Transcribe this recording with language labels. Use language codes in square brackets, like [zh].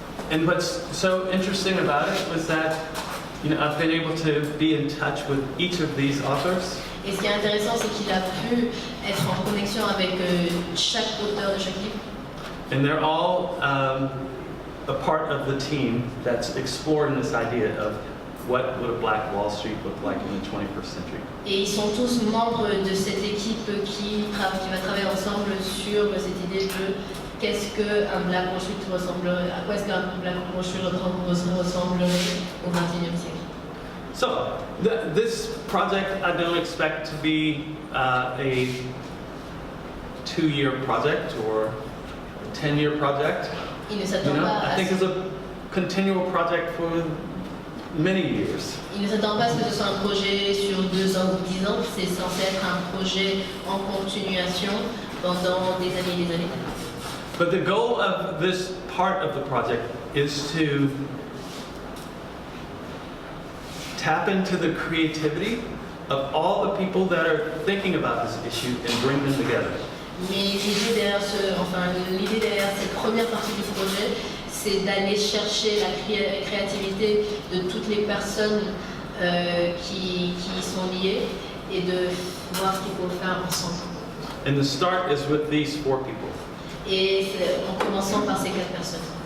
[en] And what's so interesting about it was that I've been able to be in touch with each of these authors. [fr] Et ce qui est intéressant, c'est qu'il a pu être en connexion avec chaque auteur de chaque livre. [en] And they're all a part of the team that's exploring this idea of what would a Black Wall Street look like in the 21st century. [fr] Et ils sont tous membres de cette équipe qui va travailler ensemble sur cette idée de qu'est-ce qu'un Black Wall Street ressemblerait, à quoi est-ce qu'un Black Wall Street ressemblerait au XXIe siècle. [en] So, this project I don't expect to be a 2-year project or a 10-year project. [fr] Il ne s'attend pas [en] I think it's a continual project for many years. [fr] Il ne s'attend pas à ce que ce soit un projet sur 2 ans ou 10 ans. C'est censé être un projet en continuation pendant des années et des années. [en] But the goal of this part of the project is to tap into the creativity of all the people that are thinking about this issue and bring them together. [fr] Mais l'idée derrière cette première partie du projet, c'est d'aller chercher la créativité de toutes les personnes qui y sont liées et de voir ce qu'il faut faire ensemble. [en] And the start is with these 4 people. [fr] Et en commençant par ces 4 personnes.